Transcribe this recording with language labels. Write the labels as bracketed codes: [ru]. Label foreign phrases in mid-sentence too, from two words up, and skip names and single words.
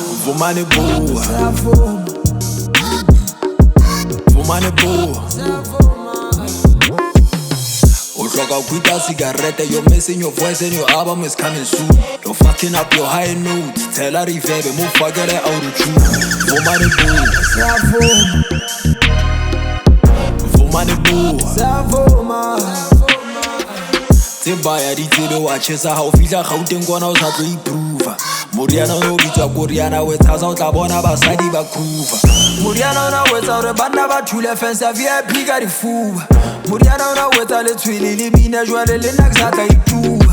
[zu] Vumane boo, vumane boo. Uhloka quita cigarette, [en] you're missing your voice and your album is coming soon. You're fucking up your high notes. Tell her reverb, move forget it out of tune. [zu] Vumane boo, vumane boo. [st] Timbaya di tsebe wa chesa ha o fihla Gauteng kwana o sa tlo improve. Moriana no bitswa Koriana wetsa o tla bona basadi ba khuva. Moriana ona wetsa hore banna ba thule fence ya VIP ka difuba. Moriana ona wetsa le tshwele le bina jwale le nna ke sa tla ituba.